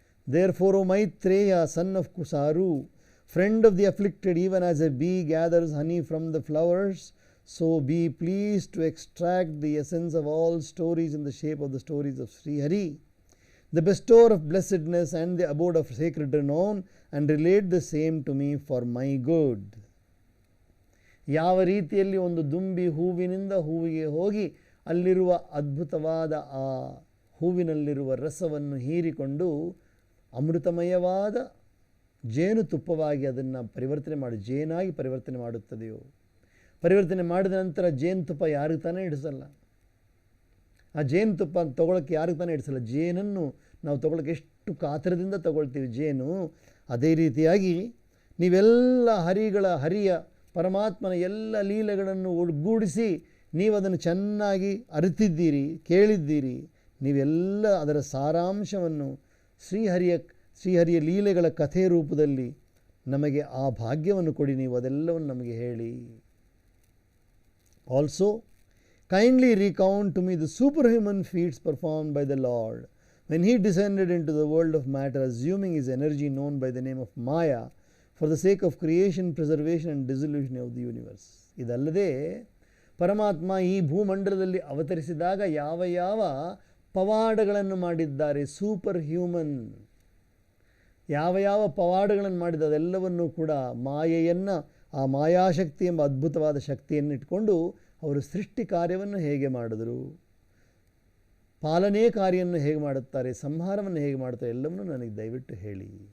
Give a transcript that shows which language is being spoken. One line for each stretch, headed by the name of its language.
English: Therefore, O Maitreya, son of Kusaru, friend of the afflicted, even as a bee gathers honey from the flowers, so be pleased to extract the essence of all stories in the shape of the stories of Sri Hari, the bestower of blessedness and the abode of sacred renown, and relate the same to me for my good.
Kannada: ಯಾವ ರೀತಿಯಲ್ಲಿ ಒಂದು ದುಂಬಿ ಹೂವಿನಿಂದ ಹೂವಿಗೆ ಹೋಗಿ ಅಲ್ಲಿರುವ ಅದ್ಭುತವಾದ ಆ ಹೂವಿನಲ್ಲಿರುವ ರಸವನ್ನು ಹೀರಿಕೊಂಡು ಅಮೃತಮಯವಾದ ಜೇನುತುಪ್ಪವಾಗಿ ಅದನ್ನು ಜೇನಾಗಿ ಪರಿವರ್ತನೆ ಮಾಡುತ್ತದೆಯೋ, ಪರಿವರ್ತನೆ ಮಾಡಿದ ನಂತರ ಜೇನುತುಪ್ಪ ಯಾರಿಗೆ ತಾನೇ ಹಿಡಿಸಲ್ಲ. ಆ ಜೇನುತುಪ್ಪ ತೊಗೊಳಕ್ಕೆ ಯಾರಿಗೆ ತಾನೇ ಹಿಡಿಸಲ್ಲ. ಜೇನನ್ನು ನಾವು ತೊಗೊಳಕ್ಕೆ ಎಷ್ಟು ಕಾತರದಿಂದ ತಗೊಳ್ತೀವಿ ಜೇನು. ಅದೇ ರೀತಿಯಾಗಿ ನೀವೆಲ್ಲ ಹರಿಯ ಪರಮಾತ್ಮನ ಎಲ್ಲ ಲೀಲೆಗಳನ್ನು ಒಗ್ಗೂಡಿಸಿ ನೀವು ಅದನ್ನು ಚೆನ್ನಾಗಿ ಅರಿತಿದ್ದೀರಿ, ಕೇಳಿದ್ದೀರಿ. ನೀವೆಲ್ಲ ಅದರ ಸಾರಾಂಶವನ್ನು ಶ್ರೀಹರಿಯ ಲೀಲೆಗಳ ಕಥೆ ರೂಪದಲ್ಲಿ ನಮಗೆ ಆ ಭಾಗ್ಯವನ್ನು ಕೊಡಿ, ನೀವು ಅದೆಲ್ಲವನ್ನು ನಮಗೆ ಹೇಳಿ.
English: Also kindly recount to me the superhuman feats performed by the Lord when he descended into the world of matter, assuming his energy known by the name of Maya for the sake of creation, preservation and dissolution of the universe.
Kannada: ಇದಲ್ಲದೆ ಪರಮಾತ್ಮ ಈ ಭೂಮಂಡಲದಲ್ಲಿ ಅವತರಿಸಿದಾಗ ಯಾವ ಯಾವ ಪವಾಡಗಳನ್ನು ಮಾಡಿದ್ದಾರೆ, super human ಯಾವ ಯಾವ ಪವಾಡಗಳನ್ನು ಮಾಡಿದ ಅದೆಲ್ಲವನ್ನೂ ಕೂಡ ಮಾಯೆಯನ್ನು, ಆ ಮಾಯಾಶಕ್ತಿ ಎಂಬ ಅದ್ಭುತವಾದ ಶಕ್ತಿಯನ್ನು ಇಟ್ಕೊಂಡು ಅವರು ಸೃಷ್ಟಿ ಕಾರ್ಯವನ್ನು ಹೇಗೆ ಮಾಡಿದರು, ಪಾಲನೆ ಕಾರ್ಯವನ್ನು ಹೇಗೆ ಮಾಡುತ್ತಾರೆ, ಸಂಹಾರವನ್ನು ಹೇಗೆ ಮಾಡುತ್ತಾರೆ, ಎಲ್ಲವನ್ನೂ ನನಗೆ ದಯವಿಟ್ಟು ಹೇಳಿ.